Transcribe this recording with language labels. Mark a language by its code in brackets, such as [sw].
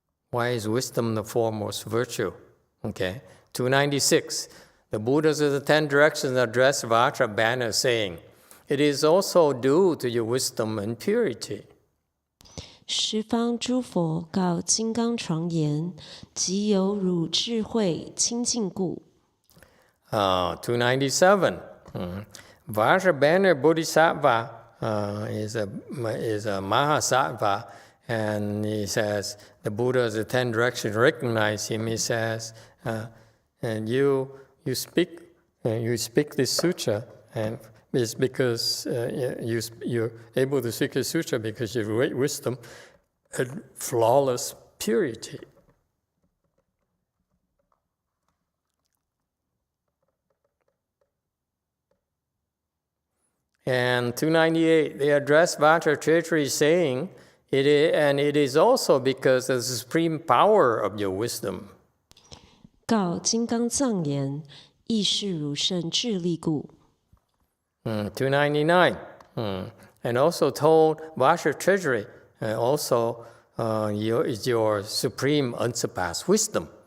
[en] Why is wisdom the foremost virtue? Okay. 296. The Buddhas of the 10 directions address Avatamsaka saying, it is also due to your wisdom and purity. [zh] 十方诸佛告金刚床言，即有汝智慧清净故。 [en] 297. Vajrayana Bodhisattva is a Mahasattva, and he says, the Buddhas of the 10 directions recognize him. He says, and you speak this sutra, and it's because you're able to speak the sutra because you have great wisdom and flawless purity. And 298, they address Avatamsaka saying, it is also because of the supreme power of your wisdom. [zh] 告金刚藏言，亦是汝圣智力故。 [en] 299, and also told Avatamsaka, also is your supreme unsurpassed wisdom.